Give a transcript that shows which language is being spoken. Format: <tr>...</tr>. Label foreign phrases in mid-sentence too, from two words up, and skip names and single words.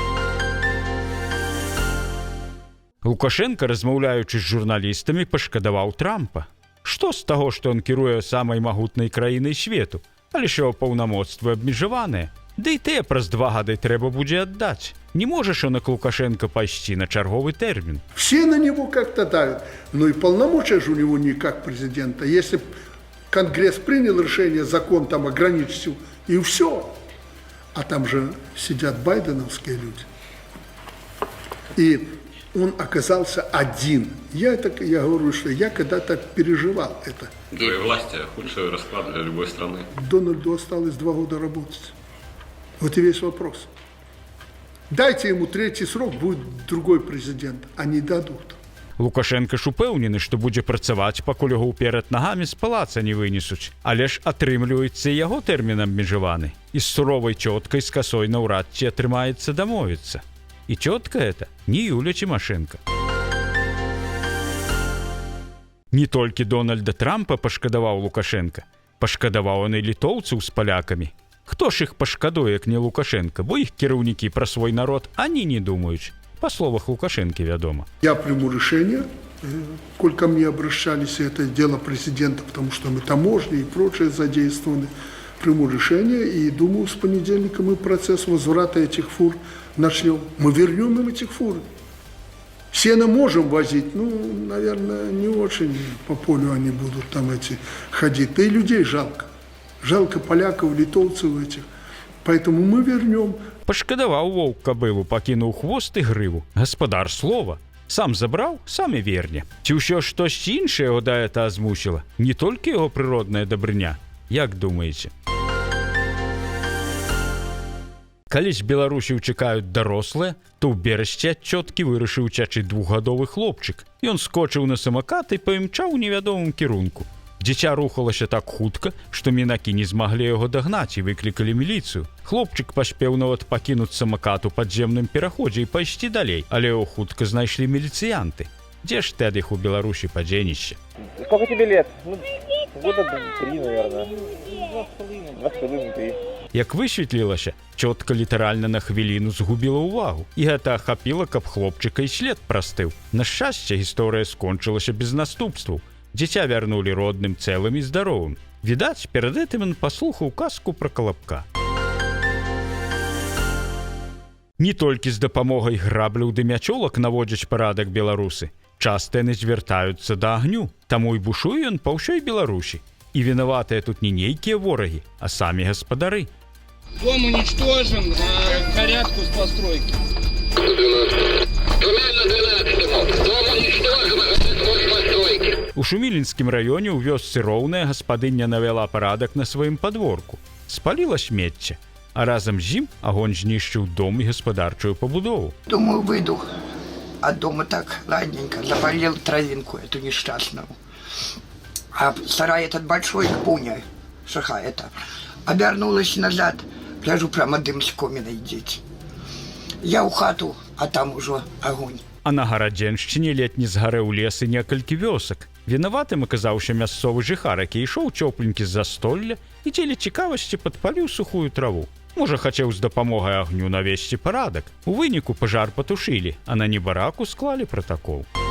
<be>Лукашенко, размаўляючы з журналістамі, пашкадаваў Трампа. Што з таго, што ён кіруе самай магутнай краінай свету? Але ж яго паўнамоцтвы абмежаваныя. Ды і тыя праз 2 гады трэба будзе аддаць. Не можаш он к Лукашенко пайсці на чарговы тэрмін.</be> <ru>Все на него как-то давят. Но и полномочия же у него не как президента. Если Конгресс принял решение, закон там ограничил, и все. А там же сидят байденовские люди. И он оказался один. Я говорю, что я когда-то переживал это. Двое власти – худший расклад для любой страны. Дональду осталось 2 года работать. Вот и весь вопрос. Дайте ему 3-й срок, будет другой президент, а не дадут.</ru> <be>Лукашенко ж упэўнены, што будзе працаваць, пакуль яго ўперад нагамі з палаца не вынесуць. Але ж атрымліваецца і яго тэрмін абмежаваны. І з суровай цёткай з касой наўрад ці атрымаецца дамовіцца. І цётка это не Юля Тимошенко. Не толькі Дональда Трампа пашкадаваў Лукашенко, пашкадаваў он і літоўцаў з палякамі. Хто ж іх пашкадуе, як не Лукашенко, бо іх кіраўнікі пра свой народ ані не думаюць. По словах Лукашенко, вядома.</be> <ru>Я приму решение, коль ко мне обращались, это дело президента, потому что мы таможни и прочее задействованы. Приму решение и думаю, с понедельника мы процесс возврата этих фур начнем. Мы вернем им этих фур. Сено можем возить, ну, наверное, не очень по полю они будут там эти ходить. Да и людей жалко. Жалко поляков, литовцев этих. Поэтому мы вернем.</ru> <be>Пашкадаваў воўк кабылу, пакінуў хвост і грыву. Гаспадар слова. Сам забраў, сам і верне. Ці ўсё штосьці іншае яго да гэта змусіла? Не толькі яго прыродная дабрыня. Як думаеце? Калі з Беларусі чакаюць дарослыя, то ў берасці ад цёткі вырашыў уцячы 2-гадовы хлопчык. Ён скочыў на самакат і паімчаў у невядомым кірунку. Дзіця рухалася так хутка, што мінакі не змаглі яго дагнаць і выклікалі міліцыю. Хлопчык паспеў нават пакінуць самакат у падземным пераходзе і пайсці далей, але яго хутка знайшлі міліцыянты. Дзе ж ты ад іх у Беларусі падзенішся?</be> <ru>Сколько тебе лет? Ну, года 3, наверное. 2,5-3.</ru> <be>Як высветлілася, цётка літаральна на хвіліну згубіла ўвагу. І гэта ахапіла, каб хлопчыка і след прастыў. На шчасце, гісторыя скончылася без наступстваў. Дзіця вярнулі родным цэлым і здаровым. Відаць, перад гэтым ён паслухаў казку пра калабка. Не толькі з дапамогай грабляў ды мячолак наводзяць парадак беларусы. Часта яны звяртаюцца да агню, таму і бушуе ён па ўсёй Беларусі. І вінаватыя тут не нейкія ворагі, а самі гаспадары.</be> <ru>Дом уничтожен, порядку с постройки. 12. Дом уничтожен, постройки.</ru> <be>У Шумілінскім раёне ў вёсцы Роўная гаспадыня навяла парадак на сваім падворку. Спаліла смецце, а разам з ім агонь знішчыў дом і гаспадарчую пабудову.</be> <ru>Думаю, выйду, а дома так ладненько заболел травинку эту несчастную. А сарай этот большой, пуня, шаха это, обернулась назад, гляжу, прямо дым с комина идет. Я у хату, а там уже огонь.</ru> <be>А на Гарадзеншчыне летні згарэў лес і некалькі вёсак. Вінаватым аказаўся мясцовы жыхар, які ішоў цёпленькі з застолля і дзеля цікавасці падпаліў сухую траву. Можа, хацеў з дапамогай агню навесці парадак. У выніку пажар патушылі, а на небараку склалі пратакол.</be>